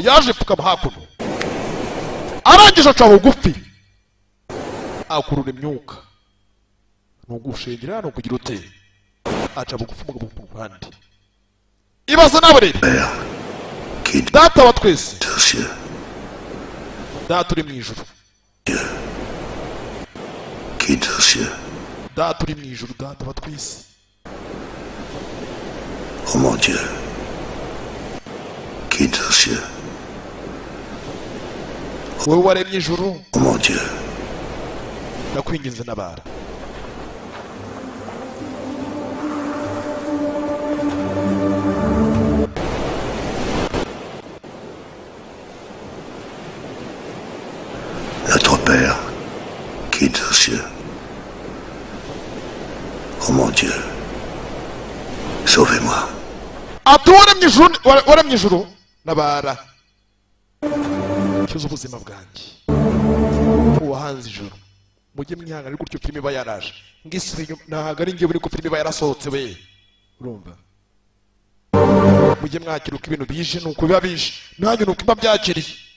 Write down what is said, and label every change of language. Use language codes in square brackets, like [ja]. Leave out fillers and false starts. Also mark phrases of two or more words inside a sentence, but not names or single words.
[rw] yaje pfukama hakuno arangije aca bugufi akurura imyuka nugushengera no kugira ute aca bugufi umugabo ku ruhande ibaza nawe rero data wa twese data uri mu ijuru data uri mu ijuru data wa twese [fr] Oh mon Dieu, qui est aux cieux? [rw] wowe waremye ijuru [fr] Oh mon Dieu, [rw] ndakwinginze nabara [fr] notre Père, qui est aux cieux. Oh mon Dieu, sauvez-moi. [rw] ati waremye ijuru nabara cyuza ubuzima bwanjye uwahanze ijuru mujye mwihangana ariko gutyo filime iba yaraje ngisubira inyuma ntabwo ari njyewe ariko filime iba yarasohotse we urumva mujye mwakira uko ibintu bije nuko biba bije nanjye nuko mba byakiriye